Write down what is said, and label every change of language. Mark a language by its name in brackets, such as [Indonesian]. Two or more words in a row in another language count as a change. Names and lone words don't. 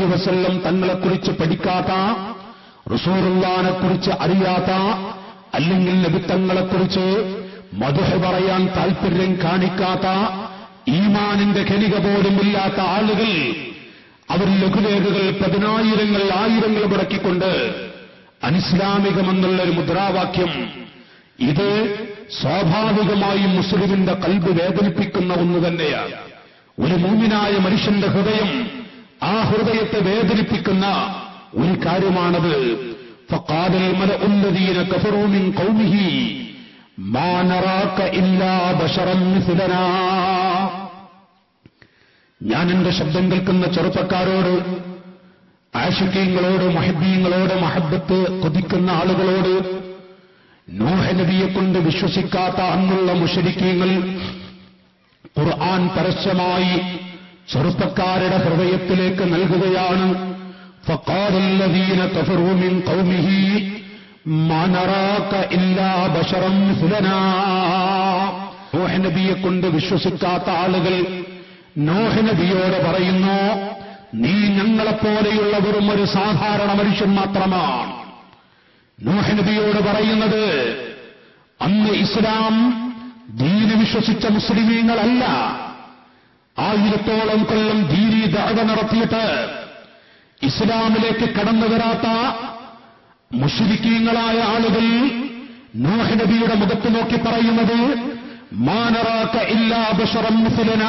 [Malayalam] വസല്ലം തങ്ങളെക്കുറിച്ച് പഠിക്കാത്ത, റസൂലുള്ളാഹിനെക്കുറിച്ച് അറിയാത്ത, അല്ലെങ്കിൽ നബി തങ്ങളെക്കുറിച്ച് മദ്ഹ് പറയാൻ താൽപര്യം കാണിക്കാത്ത, ഈമാനിന്റെ ഖനിക പോലും ഇല്ലാത്ത ആളുകൾ, അവർ ലഘുലേഖകൾ 10,000 1000 മുടക്കിക്കൊണ്ട് അനിസ്ലാമികമെന്നുള്ളൊരു മുദ്രാവാക്യം, ഇത് സ്വാഭാവികമായും മുസ്ലിമിന്റെ കൽബ് വേദനിപ്പിക്കുന്ന ഒന്ന് തന്നെയാണ്. ഒരു മുഅ്മിനായ മനുഷ്യന്റെ ഹൃദയം, ആ ഹൃദയത്തെ വേദനിപ്പിക്കുന്ന ഒരു കാര്യമാണത്. [Arabic] فقال الملأ الذين كفروا من قومه ما نراك إلا بشرا مثلنا. [Malayalam] ഞാൻ എന്റെ ശബ്ദം കേൾക്കുന്ന ചെറുപ്പക്കാരോട്, ആശിഖീങ്ങളോട്, മുഹബ്ബീങ്ങളോട്, മഹബ്ബത്ത് കൊതിക്കുന്ന ആളുകളോട്, നൂഹ് നബിയെക്കൊണ്ട് വിശ്വസിക്കാത്ത അന്നുള്ള മുശ്രിക്കീങ്ങൾ ഖുർആൻ പരസ്യമായി ചെറുപ്പക്കാരുടെ ഹൃദയത്തിലേക്ക് നൽകുകയാണ്. [Arabic] فقال الذين كفروا من قومه ما نراك إلا بشرا مثلنا. [Malayalam] നൂഹ് നബിയെക്കൊണ്ട് വിശ്വസിക്കാത്ത ആളുകൾ നൂഹ് നബിയോട് പറയുന്നു, നീ ഞങ്ങളെപ്പോലെയുള്ള വെറും ഒരു സാധാരണ മനുഷ്യൻ മാത്രമാണ്. നൂഹ് നബിയോട് പറയുന്നത്, അന്ന് ഇസ്ലാം ദീന് വിശ്വസിച്ച മുസ്ലിമീങ്ങളല്ല, 1000 കൊല്ലം ദീനീ ദഅവ നടത്തിയിട്ട് ഇസ്ലാമിലേക്ക് കടന്നു വരാത്ത മുശ്രിക്കീങ്ങളായ ആളുകൾ നൂഹ് നബിയുടെ മുഖത്ത് നോക്കി പറയുന്നത്, [Arabic] ما نراك إلا بشرا مثلنا.